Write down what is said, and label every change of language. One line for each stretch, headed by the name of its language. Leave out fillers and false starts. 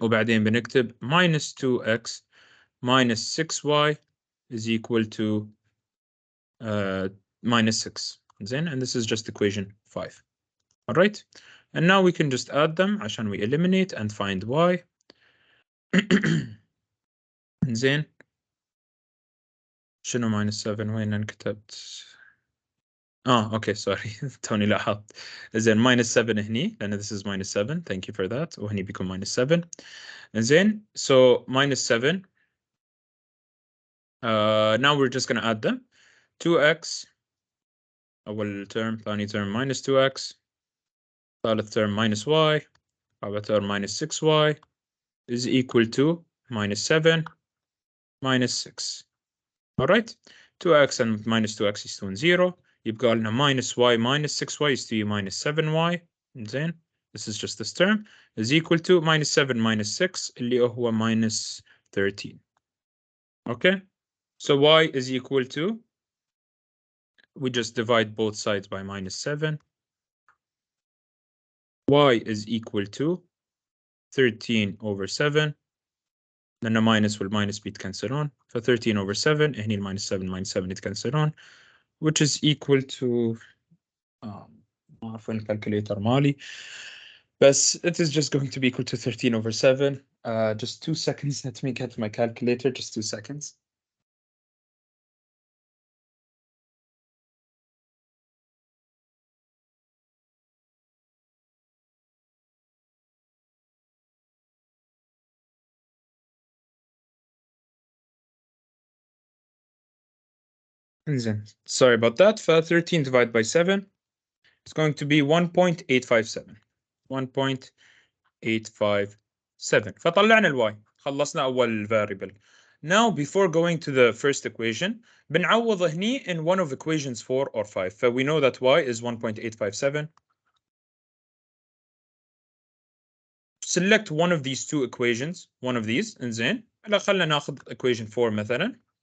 Arabic: وبعدين بنكتب
English: minus 2x minus 6y is equal to minus 6.
Arabic: زين.
English: And this is just equation 5. All right. And now we can just add them عشان we eliminate and find y.
Arabic: زين. شنو minus 7 وين انكتبت؟ اوكي سوري توني لاحظت.
English: زين minus 7
Arabic: هني لأن
English: this is minus 7. Thank you for that.
Arabic: وهني بيكون minus 7.
English: زين. So minus 7. Now we're just going to add them. 2x أول term ثاني term minus 2x ثالث term minus y رابع term minus 6y is equal to minus 7 minus 6. Alright, 2x and minus 2x is 0. يبقى لنا minus y minus 6y is to minus 7y.
Arabic: زين.
English: This is just this term is equal to minus 7 minus 6
Arabic: اللي هو
English: minus 13. Okay, so y is equal to, we just divide both sides by minus 7. Y is equal to 13 over 7.
Arabic: لأنه minus والminus بيتكنسلون.
English: ف 13 over 7 هني minus 7 يتكنسلون, which is equal to
Arabic: ما أعرف وين الكالكوليتر مالي,
English: بس it is just going to be equal to 13 over 7. Just 2 seconds, let me get my calculator, just 2 seconds. Sorry about that. 13 divided by 7 is going to be 1.857.
Arabic: 1.857. فطلعنا الواي. خلصنا أول variable.
English: Now, before going to the first equation,
Arabic: بنعوض هني
English: in one of equations 4 or 5. So we know that y is 1.857. Select one of these two equations, one of these, إنزين.
Arabic: هلا خلنا ناخذ equation 4 مثلا.